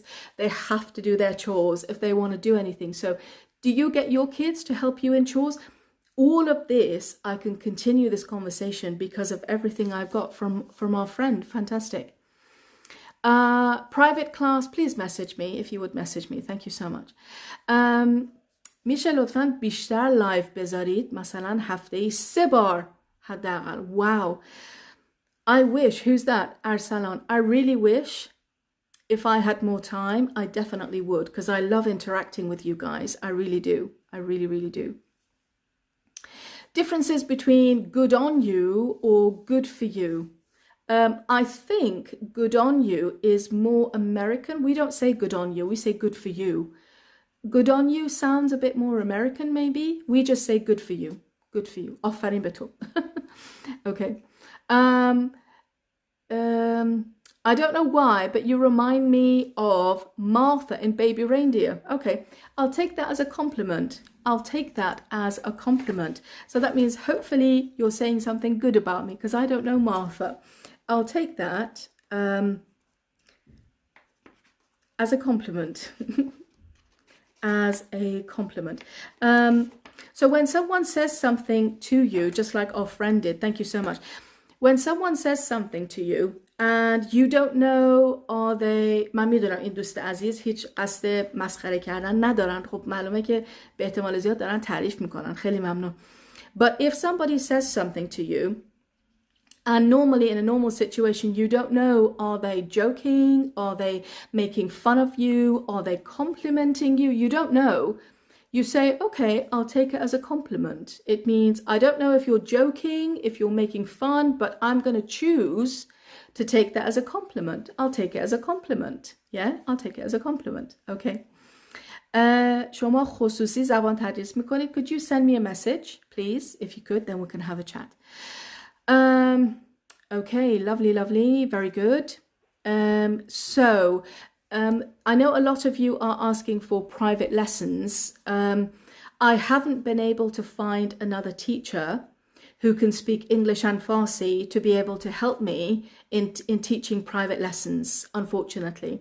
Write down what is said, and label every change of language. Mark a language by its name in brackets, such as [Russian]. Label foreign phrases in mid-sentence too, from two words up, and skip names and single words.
[English] They have to do their chores if they want to do anything. So do you get your kids to help you in chores? All of this, I can continue this conversation because of everything I've got from our friend. Fantastic. Private class, please message me if you would message me. Thank you so much. [Persian] میشه لطفاً بیشتر لایو بذارید مثلا هفته‌ای 3 بار حداقل. [English] Wow. I wish. Who's that? Arsalan. I really wish if I had more time, I definitely would because I love interacting with you guys. I really do. I really, really do. Differences between good on you or good for you. I think good on you is more American. We don't say good on you. We say good for you. Good on you sounds a bit more American, maybe. We just say good for you. Good for you. [Persian] آفرین به تو. [English] Okay. I don't know why, but you remind me of Martha in Baby Reindeer. Okay, I'll take that as a compliment. I'll take that as a compliment. So that means hopefully you're saying something good about me because I don't know Martha. I'll take that as a compliment. As a compliment. So when someone says something to you, just like our friend did, thank you so much. When someone says something to you and you don't know are they [Persian] من میدونم این دوست عزیز هیچ قصد مسخره کردن ندارن خب معلومه که به احتمال زیاد دارن تعریف میکنن خیلی ممنون [English] but if somebody says something to you and normally in a normal situation you don't know are they joking, are they making fun of you, are they complimenting you, you don't know. You say, okay, I'll take it as a compliment. It means I don't know if you're joking, if you're making fun, but I'm going to choose to take that as a compliment. I'll take it as a compliment. Yeah, I'll take it as a compliment. Okay. [Persian] شما خصوصی زبان تدریس میکنید. [English] Could you send me a message, please? If you could, then we can have a chat. Okay, lovely, lovely. Very good. I know a lot of you are asking for private lessons. I haven't been able to find another teacher who can speak English and Farsi to be able to help me in teaching private lessons, unfortunately.